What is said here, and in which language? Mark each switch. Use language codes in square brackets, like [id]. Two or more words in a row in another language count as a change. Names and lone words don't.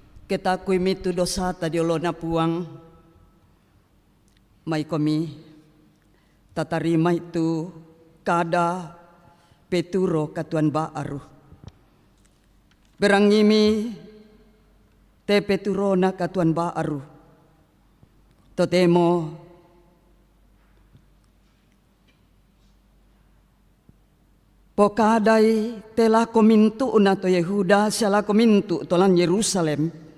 [mqj] Ketakui mitu dosa tadiola na puang. May kami tatarima itu kada peturo katuan baaru. Berangimi te peturo na katuan baaru. Totemo pokadai telah komintu na to Yehuda siala komintu tolan Yerusalem.